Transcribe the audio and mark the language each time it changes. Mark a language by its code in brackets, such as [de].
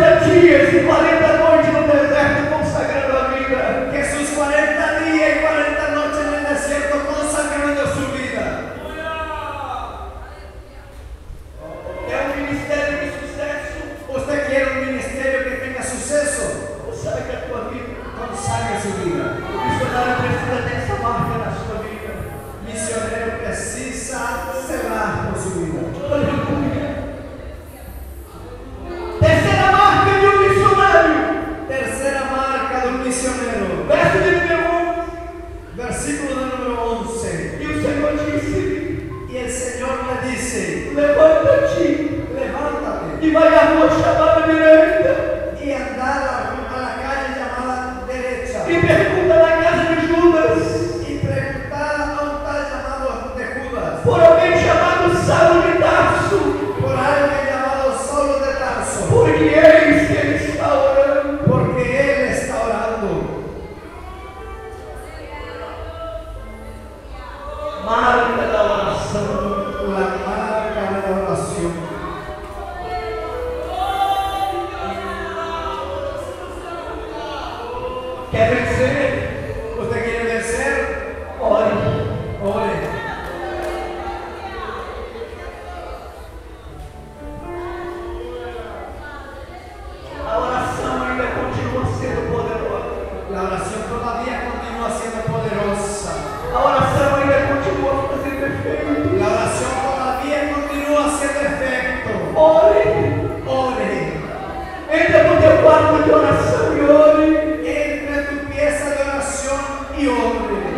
[pt] dias e 40 noites no deserto consagrando a vida. [es] Jesús 40 días y 40 noches en el desierto consagrando su vida. [pt] É um ministério de sucesso. [es] Usted quiere un ministerio que tenga suceso. [pt] Consagre a tua vida. [es] Consagre su vida. [pt] O missionário precisa ter essa marca na sua vida. [es] Misionero precisa selar por su vida. [pt] Aleluia. Terceira marca de um missionário. [es] Tercera marca de un misionero. [pt] Verso de número 11. [es] Versículo de número 11. [pt] E o Senhor disse: [es] Y el Señor le dice: [pt] levanta-te [es] levántate [pt] e vai à rua chamada direita [es] y anda a la calle llamada derecha [pt] e pergunta na casa de Judas [es] y pregunta a un tal llamado de Judas [pt] por alguém chamado Saulo de Tarso, [es] por alguien llamado Saulo de Tarso, [pt] porque eis que ele está orando. [es] porque él está orando. [pt] Marca da oração. [es] La marca de la oración. [pt] Quer vencer? [es] ¿Usted quiere vencer? [pt] Ore. [es] Ore. [pt] A oração ainda continua sendo poderosa. [es] La oración todavía continúa siendo poderosa. [pt] A oração ainda continua fazendo efeito. [es] La oración todavía continúa haciendo efecto. [pt] Ore. [es] Ore. [pt] Entra no teu quarto de oração e ore. [es] Entra en tu pieza de oración y ore.